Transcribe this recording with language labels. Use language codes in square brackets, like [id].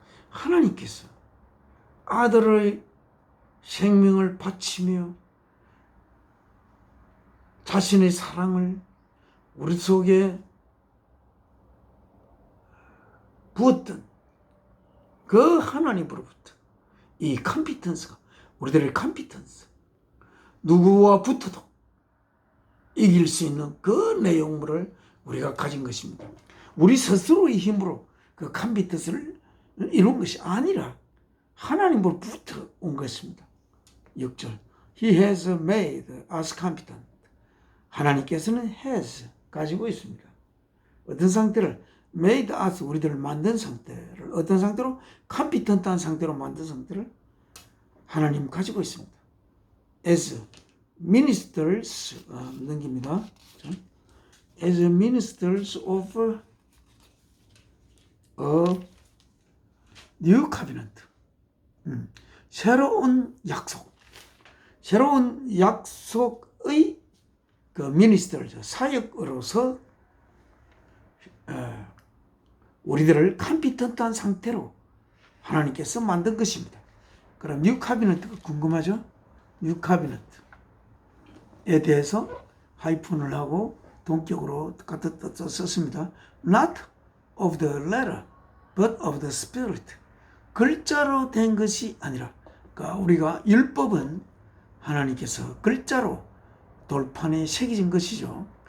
[ko] 하나님께서 아들의 생명을 바치며 자신의 사랑을 우리 속에 부었던 그 하나님으로부터 이 컴피턴스가, 우리들의 컴피턴스, 누구와 붙어도 이길 수 있는 그 내용물을 우리가 가진 것입니다. 우리 스스로의 힘으로 그 컴피턴스를 이룬 것이 아니라 하나님으로부터 온 것입니다. [en] 6절 He has made us competent. [ko] 하나님께서는 [en] has [ko] 가지고 있습니다. 어떤 상태를 [en] made us, [ko] 우리들을 만든 상태를 어떤 상태로, competent한 상태로 만든 상태를 하나님 가지고 있습니다. [en] as ministers, [ko] 넘깁니다. [en] as ministers of a new covenant. [ko] 새로운 약속, 새로운 약속의 그 minister, 사역으로서 우리들을 컴피턴트한 상태로 하나님께서 만든 것입니다. 그럼 뉴 카비넌트가 궁금하죠? 뉴 카비넌트에 대해서 하이픈을 하고 동격으로 같은 뜻을 썼습니다. [en] Not of the letter, but of the spirit. [ko] 글자로 된 것이 아니라, 그러니까 우리가 율법은 하나님께서 글자로 돌판에 새겨진 것이죠.